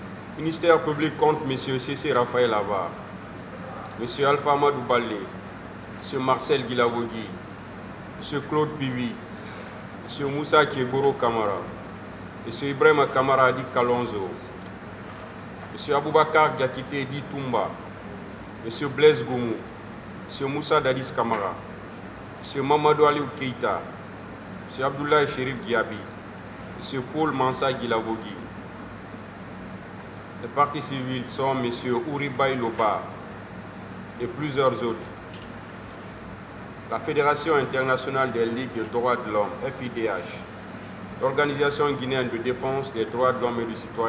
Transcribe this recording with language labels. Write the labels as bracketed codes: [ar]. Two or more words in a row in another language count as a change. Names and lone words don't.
[fr] Ministère public contre M. C.C. Raphaël Avar, M. Alpha Amadou Balé, M. Marcel Guilavogui, M. Claude Pivi, M. Moussa Tchegoro Kamara, M. Ibrahim Kamara Adi Kalonzo, M. Aboubakar Diakité Di Toumba, M. Blaise Goumou, M. Moussa Dadis Kamara, M. Mamadou Aliou Keita, M. Abdoulaye Chérif Diaby, M. Paul Mansa Guilavogui. Les partis civils sont M. Ouribaï Loba et plusieurs autres. La Fédération internationale des ligues de droits de l'homme, FIDH, l'Organisation guinéenne de défense des droits de l'homme et du citoyen,